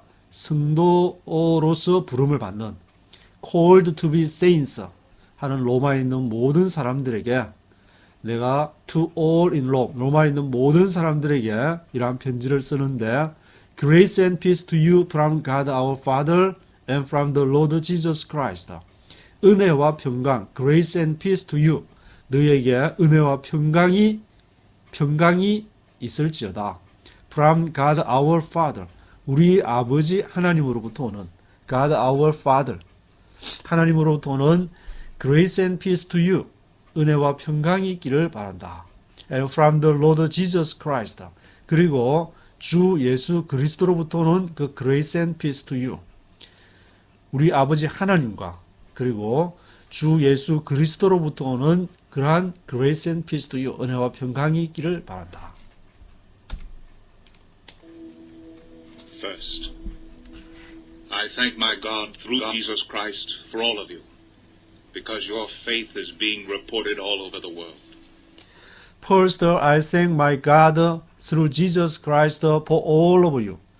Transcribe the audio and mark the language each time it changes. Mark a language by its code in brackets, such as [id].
[ko] 성도로서 부름을 받는 [en] called to be saints [ko] 하는 로마에 있는 모든 사람들에게 내가 [en] to all in Rome, [ko] 로마에 있는 모든 사람들에게 이러한 편지를 쓰는데 [en] Grace and peace to you from God our Father and from the Lord Jesus Christ. [ko] 은혜와 평강, [en] Grace and peace to you. [ko] 너희에게 은혜와 평강이 있을지어다. [en] From God our Father. [ko] 우리 아버지 하나님으로부터 오는 [en] God our Father. [ko] 하나님으로부터 오는 [en] Grace and peace to you. [ko] 은혜와 평강이 있기를 바란다. [en] And from the Lord Jesus Christ. [ko] 그리고 주 예수 그리스도로부터 오는 그 [en] Grace and peace to you. [ko] 우리 아버지 하나님과 그리고 주 예수 그리스도로부터 오는 그러한 [en] Grace and peace to you. [ko] 은혜와 평강이 있기를 바란다. [en] First, I thank my God through Jesus Christ for all of you, because your faith is being reported all over the world. First, I thank my God through Jesus Christ for all of you.